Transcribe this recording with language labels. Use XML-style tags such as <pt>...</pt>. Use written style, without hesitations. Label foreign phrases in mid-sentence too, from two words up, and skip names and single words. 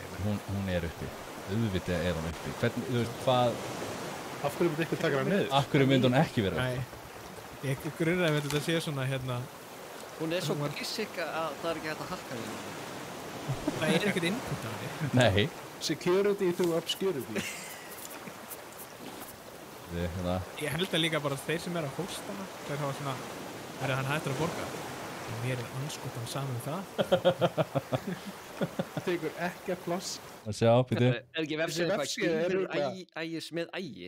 <is>Hún er uppi. Auðvitað er hún uppi. Hvernig, þú veist, hvað... Af hverju myndi ykkur taka hana niður? Af hverju myndi hún ekki vera uppi? Nei. Ég grunnaði með þetta að sé svona hérna... Hún er svo basic að það er ekki hægt að hakka henni. Það er ekkert input á henni. Nei.</is> <en>Security through obscurity.</en> <is>Hérna. Ég held að líka bara þeir sem að hosta hana, þeir hafa svona... Er hann hættur að borga? Mér er anskotan saman það. Það tekur ekki að pláss. Að sjá, býtu. Er ekki vefsíða eitthvað Gylfi Ægis með ægi?</is>